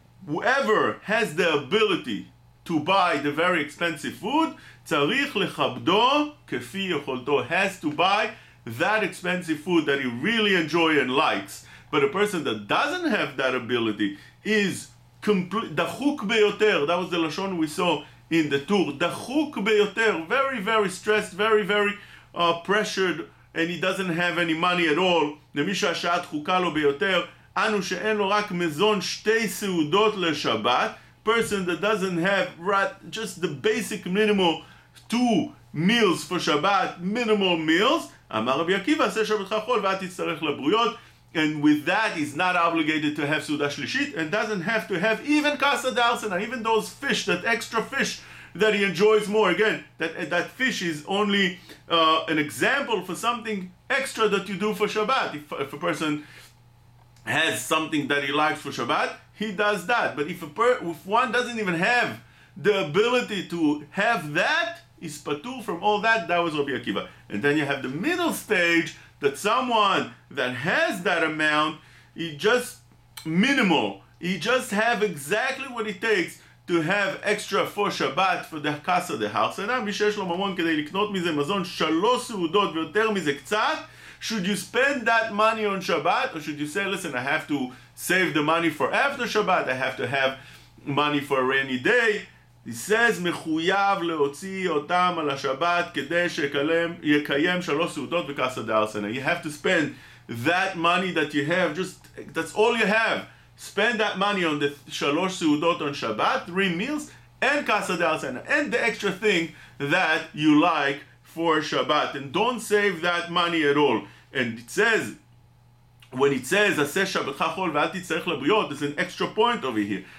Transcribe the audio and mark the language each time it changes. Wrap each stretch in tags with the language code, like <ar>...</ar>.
<en>Whoever has the ability to buy the very expensive food,</en> <he>tzarich lechabdo kefi yocholto,</he> <en>has to buy that expensive food that he really enjoys and likes. But a person that doesn't have that ability is</en> <he>dachuk beyoter.</he> <en>That was the lashon we saw in the tour.</en> <he>Dachuk beyoter,</he> <en>very, very stressed, very, very pressured, and he doesn't have any money at all.</en> <he>למי שהשעה דחוקה לו ביותר, אנו שאין לו רק מזון שתי סעודות לשבת,</he> <en>person that doesn't have just the basic minimal 2 meals for Shabbat, minimal meals,</en> <he>אמר רבי עקיבא, עשה שבתך חול ואל תצטרך לבריות.</he> <en>And with that, he's not obligated to have Suda Shlishit and doesn't have to have even Kasa Darsana, even those fish, that extra fish that he enjoys more. Again, that fish is only an example for something extra that you do for Shabbat. If a person has something that he likes for Shabbat, he does that. But if one doesn't even have the ability to have that, he's patur from all that. That was Rabbi Akiva. And then you have the middle stage, that someone that has that amount, he just minimal, he just have exactly what it takes to have extra for Shabbat, for the kasa de harsena.</en> <he>מי שיש לו ממון כדי לקנות מזה מזון 3 סעודות ויותר מזה קצת,</he> <en>should you spend that money on Shabbat, or should you say, listen, I have to save the money for after Shabbat, I have to have money for a rainy day? He says,</en> <he>מחויב להוציא אותם על השבת כדי שיקיים 3 סעודות וכסה דארסנה.</he> <en>You have to spend that money that you have, that's all you have. Spend that money on the 3 סעודות on Shabbat, 3 meals, and kaseh d'Arsena, and the extra thing that you like for Shabbat. And don't save that money at all. And it says, when it says,</en> <he>עשה שבתך חול ואל תצטרך לבריות,</he> <en>there's an extra point over here.</en>